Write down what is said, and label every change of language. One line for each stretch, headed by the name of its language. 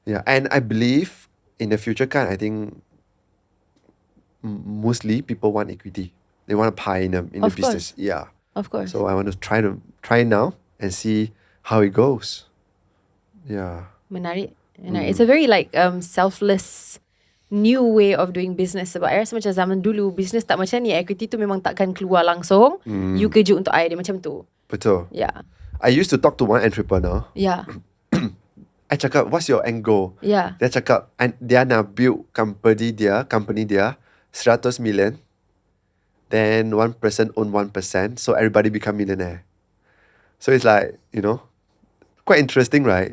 English: Yeah, and I believe in the future kan, I think mostly people want equity. They want a pie in the Of course. business. Yeah. Of course. So I want to try now and see how it goes. Yeah.
Malay: Menarik.
English: It's a very like selfless new way of doing business.
Malay: Sebab I rasa macam zaman dulu business tak macam ni. Equity tu memang takkan keluar langsung. You kerja untuk I, dia macam tu. Betul.
English: Yeah. I used to talk to one entrepreneur. Yeah. I cakap, what's your end goal? Yeah.
Malay: Dia cakap, dia nak
English: build company
Malay: dia 100 million.
English: Then one person own 1%. So everybody become millionaire. So it's like, you know, quite interesting, right?